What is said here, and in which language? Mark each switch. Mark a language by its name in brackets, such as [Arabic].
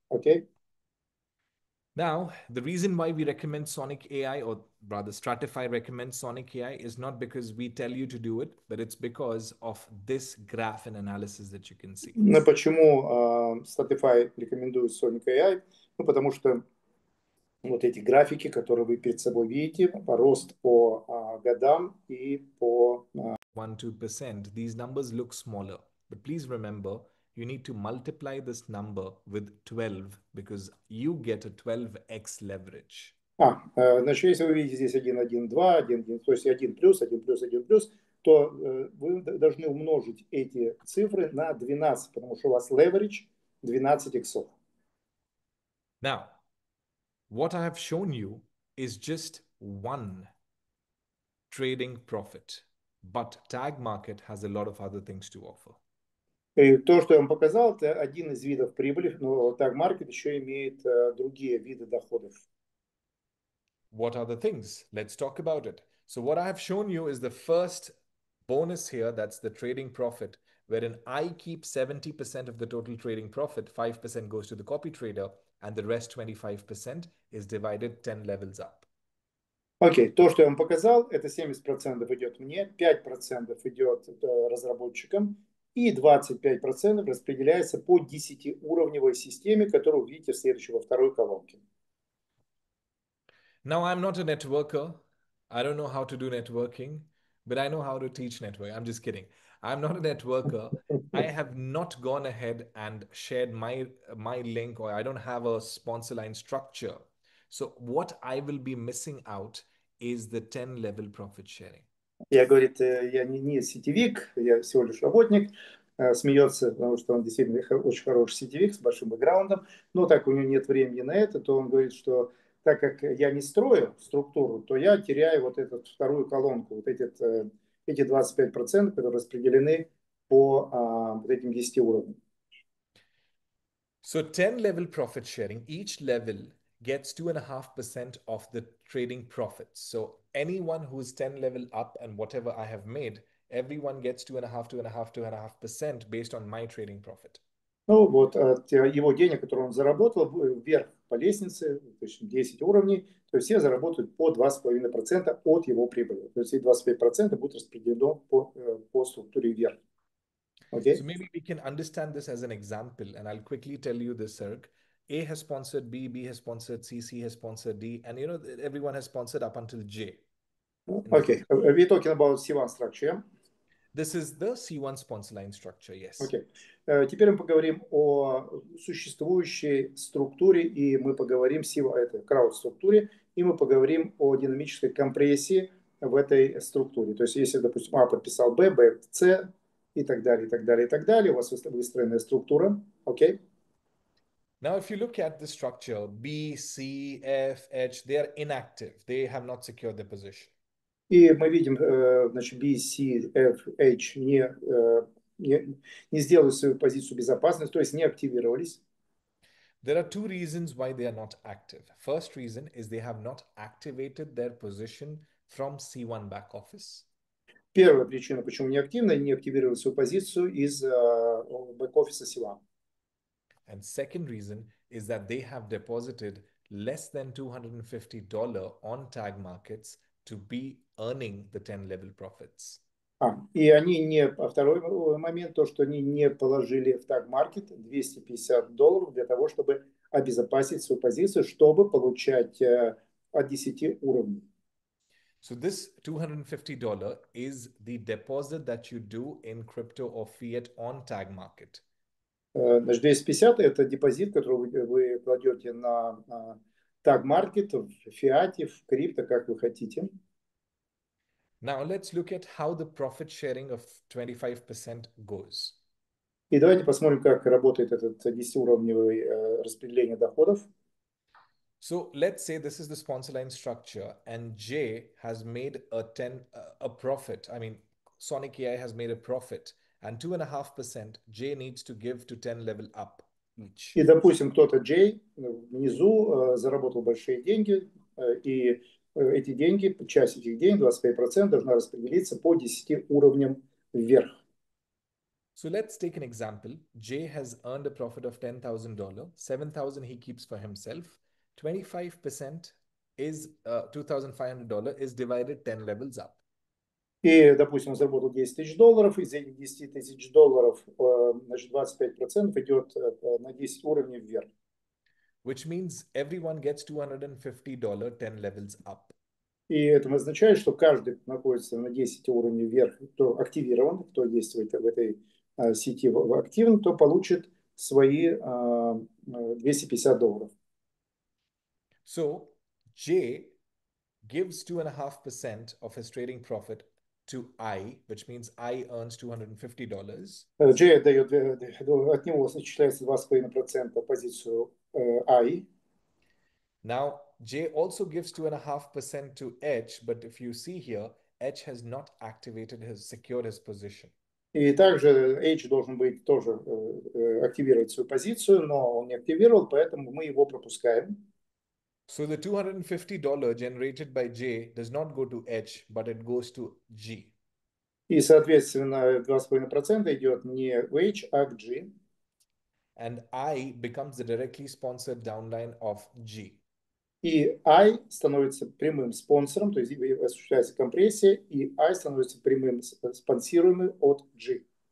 [Russian] Окей? [English] Now, the reason why we recommend Sonic AI, or rather Stratify recommends Sonic AI, is not because we tell you to do it, but it's because of this graph and analysis that you can see. [Russian] Но почему Stratify рекомендует Sonic AI? Ну, потому что вот эти графики, которые вы перед собой видите, рост по годам и по... 1-2%. [English] These numbers look smaller, but please remember, you need to multiply this number with 12 because you get a 12x leverage. [Russian] Значит, если вы видите здесь 1, 1, 2, 1, 1, то есть 1 плюс, 1 плюс, 1 плюс, то вы должны умножить эти цифры на 12, потому что у вас leverage 12 иксов. [English] Now, what I have shown you is just one trading profit, but tag market has a lot of other things to offer. [Russian] И то, что я вам показал, это один из видов прибыли, но tag market еще имеет другие виды доходов. [English] What are the things? Let's talk about it. So what I have shown you is the first bonus here, that's the trading profit, wherein I keep 70% of the total trading profit, 5% goes to the copy trader, and the rest 25% is divided 10 levels up. [Russian] Окей, то, что я вам показал, это 70% идет мне, 5% идет разработчикам, и 25% распределяется по 10-уровневой системе, которую вы видите во второй колонке. [English] Now, I'm not a networker. I don't know how to do networking, but I know how to teach networking. I'm just kidding. I'm not a networker. I have not gone ahead and shared my link, or I don't have a sponsor line structure. So what I will be missing out is the 10 level profit sharing. [Russian] Я, говорит, я не сетевик, я всего лишь работник. Смеется, потому что он действительно очень хороший сетевик с большим бэкграундом. Но так у него нет времени на это, то он говорит, что так как я не строю структуру, то я теряю вот эту вторую колонку, вот эти 25%, которые распределены по вот этим 10 уровням. [English] So 10 level profit sharing, each level gets 2.5% of the trading profits. So anyone who's 10 level up and whatever I have made, everyone gets 2.5% based on my trading profit. [Russian] Ну, вот от его денег, которые он заработал, вверх по лестнице, то есть 10 уровней, то есть все заработают по 2,5% от его прибыли. То есть эти 25% будет распределено по структуре вверх. [English] So [Russian] Окей? [English] maybe we can understand this as an example, and I'll quickly tell you this, Sir. A has sponsored B, B has sponsored C, C has sponsored D, and everyone has sponsored up until J. Okay. We're talking about C1 structure. This is the C1 sponsor line structure, yes. [Russian] Окей. Теперь мы поговорим о существующей структуре, и мы поговорим это крауд-структуре, и мы поговорим о динамической компрессии в этой структуре. То есть, если, допустим, А подписал Б, Б, С, и так далее, и так далее, и так далее, у вас выстроенная структура, окей? [English] Now, if you look at the structure, B, C, F, H, they are inactive. They have not secured their position. [Russian] И мы видим, значит, B, C, F, H не сделали свою позицию безопасности, то есть не активировались. [English] There are two reasons why they are not active. First reason is they have not activated their position from C1 back office. [Russian] Первая причина, почему не активно, не активировали свою позицию из бэк-офиса Сила. [English] And second reason is that they have deposited less than $250 on tag markets to be earning the 10 level profits. [Russian] И они не, второй момент, то, что они не положили в таг-маркет $250 для того, чтобы обезопасить свою позицию, чтобы получать от 10 уровней. [English] So this $250 is the deposit that you do in crypto or fiat on tag market. [Russian] Значит, 250 – это депозит, который вы кладете на таг-маркет, в фиате, в крипто, как вы хотите. [English] Now let's look at how the profit sharing of 25% goes. [Russian] И давайте посмотрим, как работает этот 10-уровневое распределение доходов. [English] So let's say this is the sponsor line structure and J has made a profit. I mean, Sonic AI has made a profit and 2.5% J needs to give to 10 level up each. [Russian] И, допустим, кто-то Джей внизу заработал большие деньги, и эти деньги, часть этих денег, 25%, должна распределиться по 10 уровням вверх. [English] So let's take an example. J has earned a profit of $10,000. 7,000 he keeps for himself. 25% is $2,500 is divided 10 levels up. [Russian] И, допустим, он заработал $10,000, из этих $10,000, значит, 25% идет на 10 уровней вверх. [English] Which means everyone gets $250 10 levels up. [Russian] И это означает, что каждый находится на 10 уровней вверх, кто активирован, кто есть в этой сети активен, то получит свои $250. [English] So J gives 2.5% of his trading profit to I, which means I earns $250. [Russian] J дает, от него начисляется 2,5% позицию I. [English] Now, J also gives 2.5% to H, but if you see here, H has not secured his position. [Russian] И также H должен быть тоже активировать свою позицию, но он не активировал, поэтому мы его пропускаем. [English] So the $250 generated by J does not go to H, but it goes to G. [Russian] И, соответственно, 2,5% идет не в H, а к G. [English] And I becomes the directly sponsored downline of G. [Russian] И I становится прямым спонсором, то есть осуществляется компрессия, и I становится прямым спонсируемым от G.